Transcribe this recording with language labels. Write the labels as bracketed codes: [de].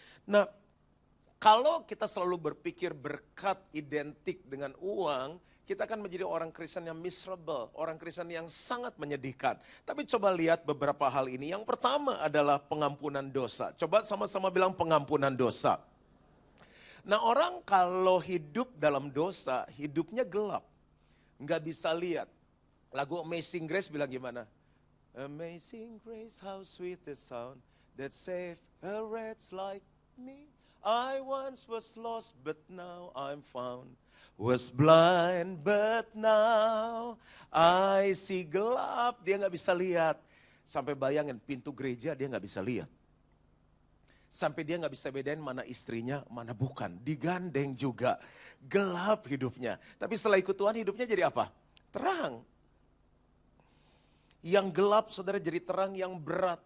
[id] Nah, kalau kita selalu berpikir berkat identik dengan uang, kita akan menjadi orang Kristen yang miserable, orang Kristen yang sangat menyedihkan. Tapi coba lihat beberapa hal ini. Yang pertama adalah pengampunan dosa. Coba sama-sama bilang pengampunan dosa. Nah, orang kalau hidup dalam dosa, hidupnya gelap. Nggak bisa lihat. Lagu Amazing Grace bilang gimana? [en] Amazing Grace, how sweet the sound that saved a wretch like me. I once was lost, but now I'm found. Was blind, but now I see [id] gelap, dia nggak bisa lihat. Sampai bayangin pintu gereja dia nggak bisa lihat. Sampai dia nggak bisa bedain mana istrinya, mana bukan. Digandeng juga, gelap hidupnya. Tapi setelah ikut Tuhan hidupnya jadi apa? Terang. Yang gelap saudara jadi terang, yang berat.